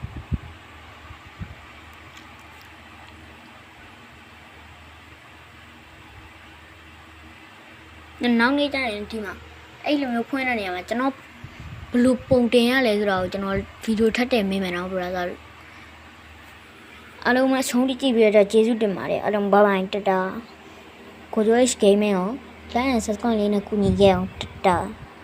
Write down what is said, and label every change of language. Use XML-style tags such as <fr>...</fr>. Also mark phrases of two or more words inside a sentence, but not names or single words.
<my>နောက်နေ့ကျရင်ဒီမှာအဲ့လိုမျိုးဖွင့်တဲ့နေရာမှာကျွန်တော်ဘယ်လိုပုံတင်ရလဲဆိုတော့ကျွန်တော်ဗီဒီယိုထပ်တင်ပေးမယ်နော် browser အားလုံးမဆုံးကြည့်ပြီးတော့ကျေးဇူးတင်ပါတယ်အားလုံးဘိုင်ဘိုင်တတာကိုဂျိုး H gaming ကို</my> <en>like and subscribe</en> <my>လေးနဲ့ကူညီခဲ့အောင်တတာ</my>